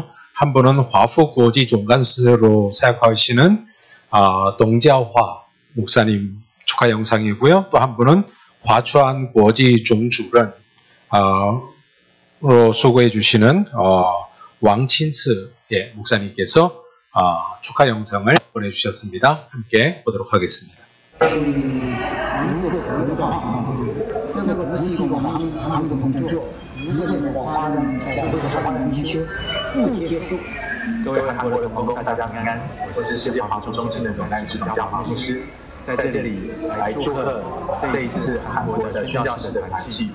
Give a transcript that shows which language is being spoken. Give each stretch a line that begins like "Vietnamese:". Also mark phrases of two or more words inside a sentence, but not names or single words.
Korean: 한 분은 화푸고지 종간스로 사역하시는 동자화 목사님 축하 영상이고요. 또 한 분은 화추안 고지 종주任로 수고해 주시는 왕친스 목사님께서 축하 영상을 보내주셨습니다. 함께 보도록 하겠습니다.
Chinese: 这个不是一个盲目的工作，如果那个华人在这个华人地区不接受。各位韩国的同工，大家平安，我是世界华福中心的总干事张家华牧师，在这里来祝贺这一次韩国的宣教士的团契。